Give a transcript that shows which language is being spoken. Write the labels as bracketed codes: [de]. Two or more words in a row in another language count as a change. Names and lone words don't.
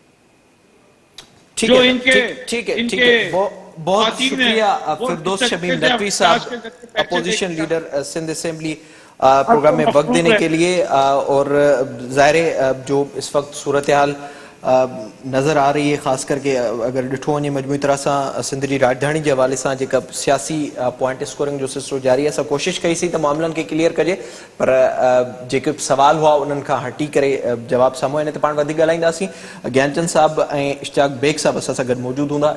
[ur] جو ان کے بہت شکریہ فردوس شمیم نقوی صاحب, [en] opposition leader [ur] سندھ اسمبلی، پروگرام میں وقت دینے کے لیے. اور ظاہر جو اس وقت صورت حال نظر آ رہی ہے، خاص کرکے اگر [sd] ॾिठो वञे मजमूई तरह सां सिंध जी राजधानी जे हवाले सां जेका सियासी [en] point scoring [sd] जो सिलसिलो जारी आहे, असां कोशिशि कईसीं त मामलनि खे क्लियर कजे, पर जेके सवाल हुआ उन्हनि खां हटी करे जवाब साम्हूं आहिनि। त पाण वधीक ॻाल्हाईंदासीं। ज्ञानचंद साहब ऐं इश्तियाक बेग साहब असां सां गॾु मौजूदु हूंदा।